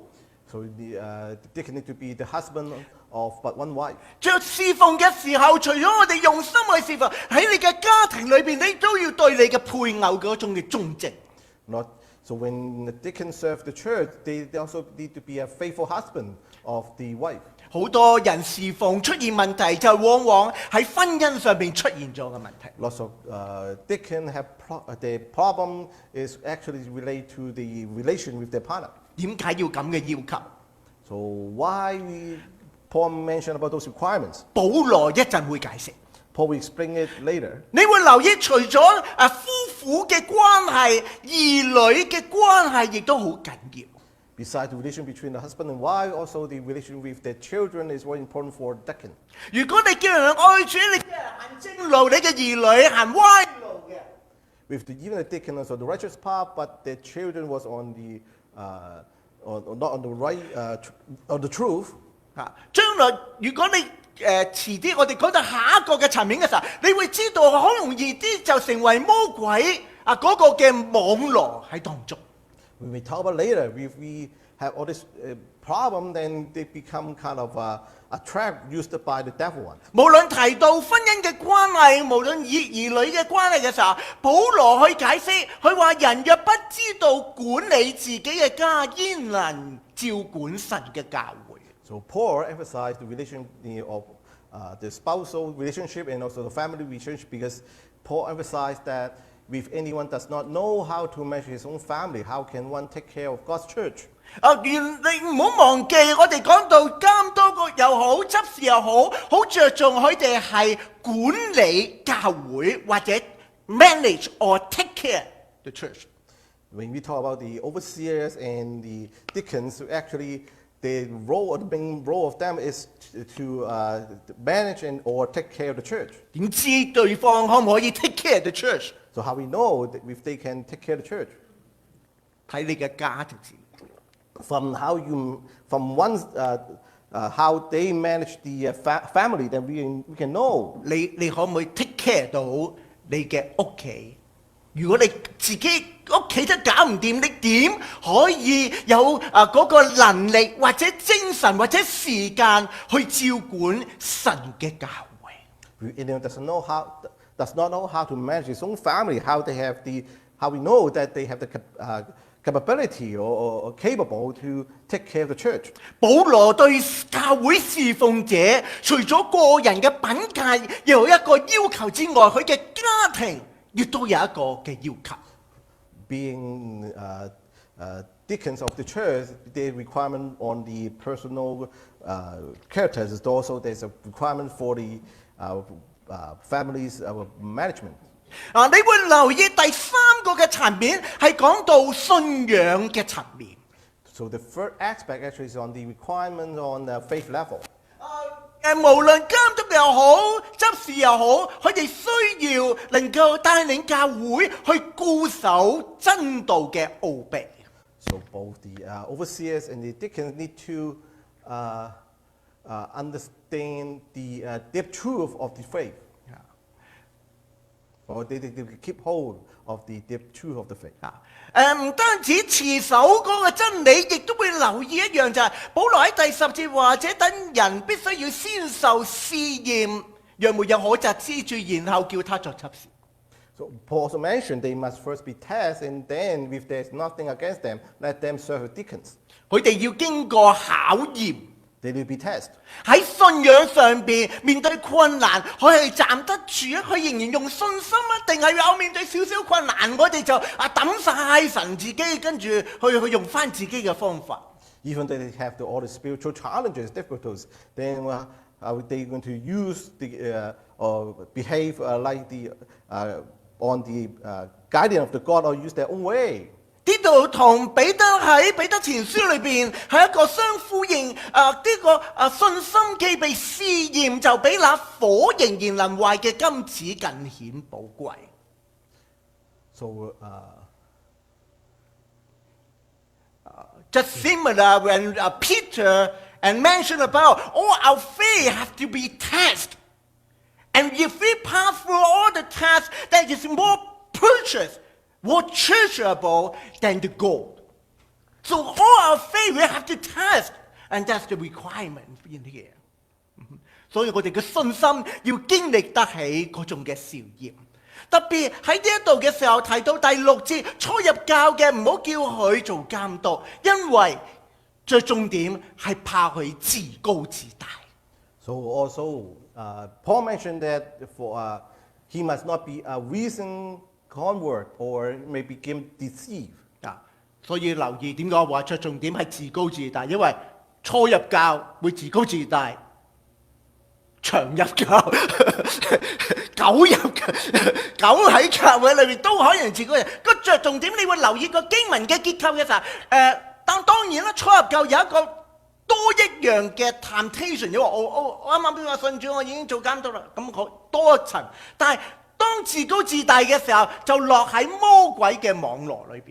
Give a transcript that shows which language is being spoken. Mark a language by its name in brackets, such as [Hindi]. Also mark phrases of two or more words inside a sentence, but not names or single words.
[English] So the deacon need to be the husband of but one wife. [Cantonese] 着侍奉嘅時候，除咗我哋用心去侍奉，喺你嘅家庭裏邊，你都要對你嘅配偶嗰種嘅忠誠。 [English] So when the deacon serve the church, they also need to be a faithful husband of the wife. [Cantonese] 好多人侍奉出現問題，就往往喺婚姻上邊出現咗嘅問題。 [English] Lots of deacon have the problem is actually related to the relation with their partner. [Cantonese] 點解要咁嘅要求？ [English] So why Paul mentioned about those requirements? [Cantonese] 保羅一陣會解釋。 [English] Paul will explain it later. [Cantonese] 你會留意，除咗夫婦嘅關係，兒女嘅關係亦都好緊要。 [English] Besides the relation between the husband and wife, also the relation with their children is very important for the deacon. [Cantonese] 如果你叫人愛主，你叫人行正路，你嘅兒女行歪路嘅。 [English] With even the deacon also the righteous path, but their children was on the not on the right on the truth. [Cantonese] 將來如果你遲啲我哋講到下一個嘅層面嘅時候，你會知道好容易啲就成為魔鬼嗰個嘅網羅喺當中。 [English] When we talk about later, if we have all this problem, then they become kind of a trap used by the devil one. [Cantonese] 無論提到婚姻嘅關係，無論兒女嘅關係嘅時候，保羅去解釋，佢話人若不知道管理自己嘅家，焉能照管神嘅教會？ [English] So Paul emphasized the relation of the spousal relationship and also the family relationship, because Paul emphasized that if anyone does not know how to manage his own family, how can one take care of God's church? [Cantonese] 你唔好忘記，我哋講到監督又好，執事又好，好着重佢哋係管理教會或者 [English] manage or take care the church。 When we talk about the overseers and the deacons, actually the main role of them is to manage and or take care of the church. [Cantonese] 點知對方可唔可以 [English] take care the church？ So how we know that if they can take care of the church? [Cantonese] 睇你嘅家就知。 [English] From one's how they manage the family, then we can know. [Cantonese] 你可唔可以 [English] take care [Cantonese] 到你嘅屋企？如果你自己屋企都搞唔掂，你點可以有嗰個能力或者精神或者時間去照管神嘅教會？ [English] If anyone does not know how to manage his own family, how we know that they have the capability or capable to take care of the church. [Cantonese] 保羅對教會侍奉者，除咗個人嘅品格有一個要求之外，佢嘅家庭亦都有一個嘅要求。 [English] Being deacons of the church, the requirement on the personal characters is also there's a requirement for the family's management. [Cantonese] 你會留意第三個嘅層面係講到信仰嘅層面。 [English] So the third aspect actually is on the requirement on the faith level. [Cantonese] 無論監督又好，執事又好，佢哋需要能夠帶領教會去固守真道嘅奧秘。 [English] So both the overseers and the deacons need to understand the deep truth of the faith. Or they keep hold of the deep truth of the faith. [Cantonese] 唔單止持守嗰個真理，亦都會留意一樣就係、保羅喺第10節話：這等人必須要先受試驗，若沒有可責之處，然後叫他作執事。 [English] So Paul also mentioned they must first be tested, and then if there's nothing against them, let them serve as deacons. [Cantonese] 佢哋要經過考驗。 [English] They will be tested. [Cantonese] 喺信仰上邊面對困難，佢係站得住啊！佢仍然用信心啊，定係有面對少少困難，我哋就抌晒神自己，跟住去用翻自己嘅方法。 [English] Even though they have all the spiritual challenges, difficulties, then are they going to use the or behave like the on the guidance of the God, or use their own way? [Cantonese] 呢度同彼得喺彼得前書裏邊係一個相呼應，呢個信心既被試驗，就比那火仍然能壞嘅金子更顯寶貴。 [English] So just similar when Peter and mentioned about our faith have to be tested, and if we pass through all the tests, that is more precious.More treasurable than the gold. So all our faith we have to test, and that's the requirement in here. [Cantonese] 所以我哋嘅信心要經歷得起嗰種嘅試驗。特別喺呢一度嘅時候提到第6節，初入教嘅唔好叫佢做監督，因為最重點係怕佢自高自大。 [English] So also Paul mentioned that for he must not be a reasoned.convert or may become deceived. [Cantonese] 所以留意點解話着重點係自高自大，因為初入教會自高自大，長入教久喺教會裏面都可能自高自大。個着重點你會留意個經文嘅結構嘅時候，當然啦，初入教有一個多一樣嘅 temptation， 因為我啱啱話信主，我已經做監督啦，咁我多一層，但係當自高自大嘅時候，就落喺魔鬼嘅網絡裏邊。